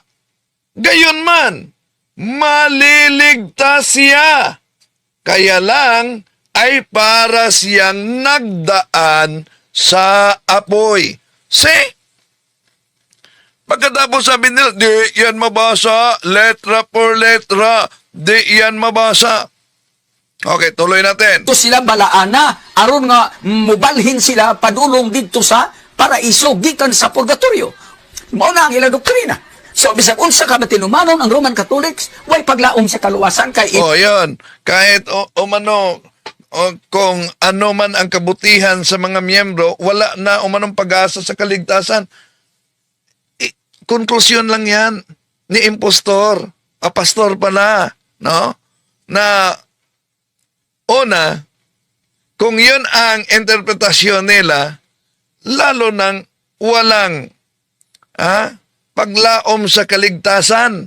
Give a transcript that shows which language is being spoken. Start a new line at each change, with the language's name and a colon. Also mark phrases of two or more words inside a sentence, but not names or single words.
Filipino: Gayunman, maliligtas siya. Kaya lang ay para siyang nagdaan sa apoy. See? Pagkatapos sabi nila, di yan mabasa,
Spanish: letra por letra,
Filipino: di yan mabasa. Okay, tuloy natin.
Cebuano: dito sila balaana, aron nga mubalhin sila padulong dito sa paraiso, gikan sa purgatorio. Mao na ang ilang doktrina. So, bisag unsa ka matinumanon ang
English: Roman Catholics,
Cebuano: way paglaom sa kaluwasan kay
Filipino: Yun. Kahit kung ano man ang kabutihan sa mga miyembro, wala na umanong pag-asa sa kaligtasan. Konklusyon lang yan ni impostor, pastor pala, no? Na una, kung yun ang interpretasyon nila, lalo nang walang paglaom sa kaligtasan.